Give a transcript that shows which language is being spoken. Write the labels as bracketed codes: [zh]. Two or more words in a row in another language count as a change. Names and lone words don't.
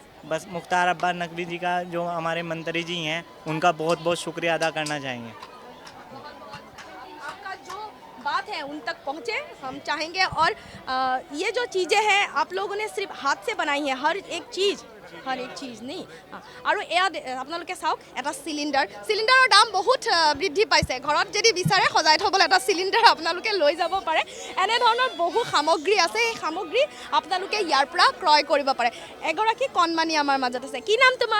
[hi] बस मुख्तार अब्बास नकवी जी का, जो हमारे मंत्री जी हैं, उनका बहुत बहुत शुक्रिया अदा करना चाहेंगे। आपका जो बात है उन तक पहुँचे हम चाहेंगे। और ये जो चीज़ें हैं आप लोगों ने सिर्फ हाथ से बनाई हैं, हर एक चीज़ नहीं। [as] আৰু এয়া আপোনালোকে চাওক, এটা চিলিণ্ডাৰৰ দাম বহুত বৃদ্ধি পাইছে। ঘৰত যদি বিচাৰে সজাই থ'বলৈ এটা চিলিণ্ডাৰ আপোনালোকে লৈ যাব পাৰে। এনেধৰণৰ বহু সামগ্ৰী আছে, এই সামগ্ৰী আপোনালোকে ইয়াৰ পৰা ক্ৰয় কৰিব পাৰে। এগৰাকী কণমানি আমাৰ মাজত আছে, কি নাম তোমাৰ?